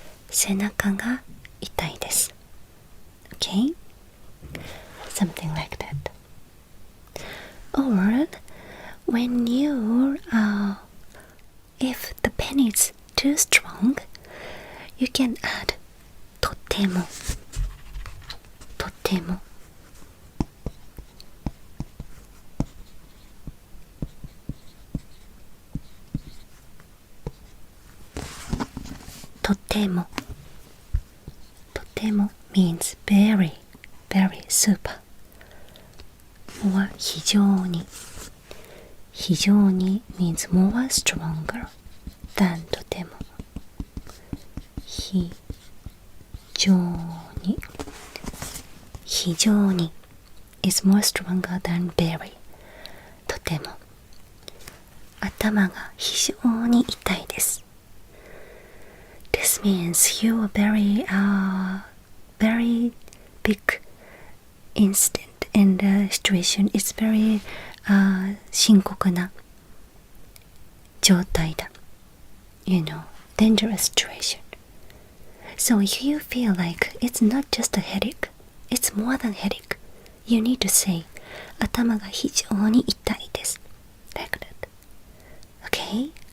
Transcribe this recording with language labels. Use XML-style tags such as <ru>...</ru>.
<ja>背中が痛いです。</ja> <en>Okay. Something like that. Or when you if the pen is too strong, you can add とてもてもとてもとても means very, very super or 非常に非常に means more stronger than とても非常に非常に is more stronger than very</en> <ja>とても頭が非常に痛いです。</ja> <en>This means you are very big incident and the situation is very</en> <ja>深刻な状態だ。</ja> <en>You know, dangerous situation. So if you feel like it's not just a headache, it's more than headache, you need to say</en> <ja>頭が非常に痛いです。</ja> <en>Like that. Okay?</en>